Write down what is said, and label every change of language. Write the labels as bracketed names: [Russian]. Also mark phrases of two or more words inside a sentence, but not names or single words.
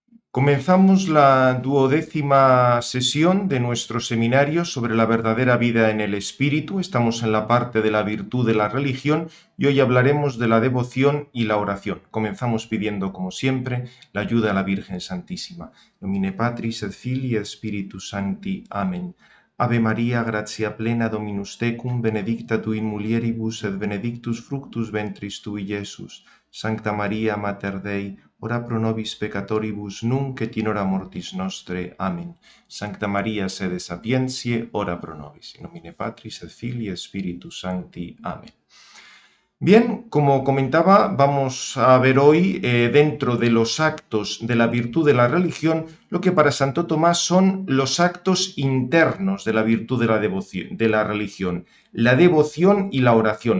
[Spanish] Comenzamos la duodécima sesión de nuestro seminario sobre la verdadera vida en el Espíritu. Estamos en la parte de la virtud de la religión y hoy hablaremos de la devoción y la oración. Comenzamos pidiendo, como siempre, la ayuda a la Virgen Santísima. [Latin] Domine Patris et Filii et Spiritus Sancti. [Spanish] Amén. [Latin] Ave María, gratia plena Dominus tecum, benedicta tu in mulieribus et benedictus fructus ventris tui, Iesus. Sancta Maria, Mater Dei, ora pro nobis peccatoribus nunc et in hora mortis nostre. [Spanish] Amén. [Latin] Sancta Maria sede sapientiae, ora pro nobis. In nomine Patris et Filii et Spiritus Sancti. [Spanish] Amén. Bien, como comentaba, vamos a ver hoy dentro de los actos de la virtud de la religión lo que para Santo Tomás son los actos internos de la virtud de la devoción, de la religión, la devoción y la oración.